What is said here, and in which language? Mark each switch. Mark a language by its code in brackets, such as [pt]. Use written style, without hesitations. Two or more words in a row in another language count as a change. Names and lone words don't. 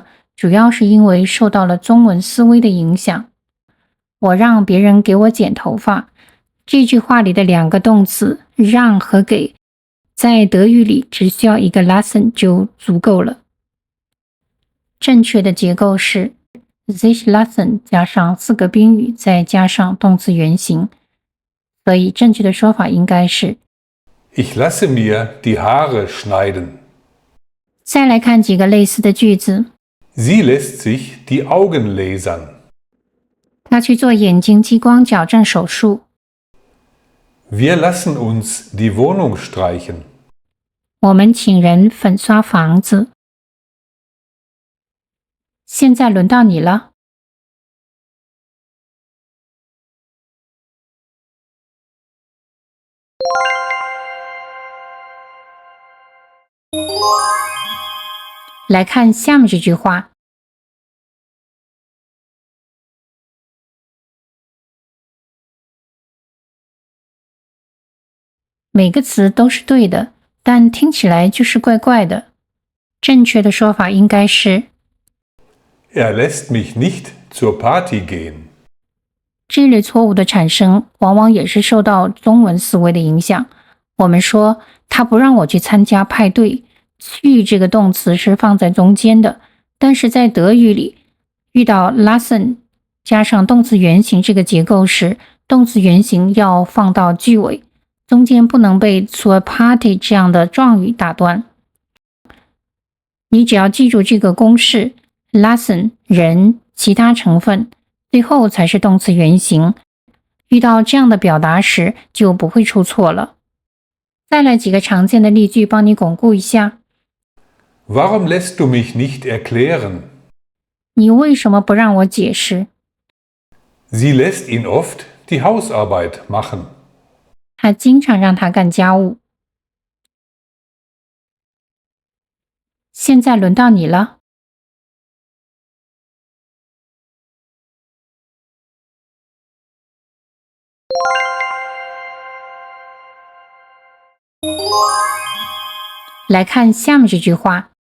[zh] 主要是因为受到了中文思维的影响。我让别人给我剪头发，这句话里的2个动词让和给，在德语里只需要一个 lassen 就足够了。正确的结构是 [de] sich lassen [zh] 加上4个宾语，再加上动词原形。所以正确的说法应该是 [de] Ich lasse mir die Haare schneiden. [zh] 再来看几个类似的句子。 [de] Sie lässt sich die Augen lasern. [zh] 他去做眼睛激光矫正手术。 [de] Wir lassen uns die Wohnung streichen. [zh] 我们请人粉刷房子。现在轮到你了。来看下面这句话。每个词都是对的，但听起来就是怪怪的。正确的说法应该是 [de] Er lässt mich nicht zur Party gehen. [zh] 这类错误的产生往往也是受到中文思维的影响。我们说他不让我去参加派对，去这个动词是放在中间的，但是在德语里遇到 lassen 加上动词原形这个结构时，动词原形要放到句尾，中间不能被 [de] zur Party [zh] 这样的状语打断。你只要记住这个公式 lassen 人其他成分，最后才是动词原形，遇到这样的表达时就不会出错了。再来几个常见的例句帮你巩固一下。 [de] Warum lässt du mich nicht erklären? [zh] 你为什么不让我解释？ [de] Sie lässt ihn oft die Hausarbeit machen. [zh] 他经常让他干家务。现在轮到你了。来看下面这句话。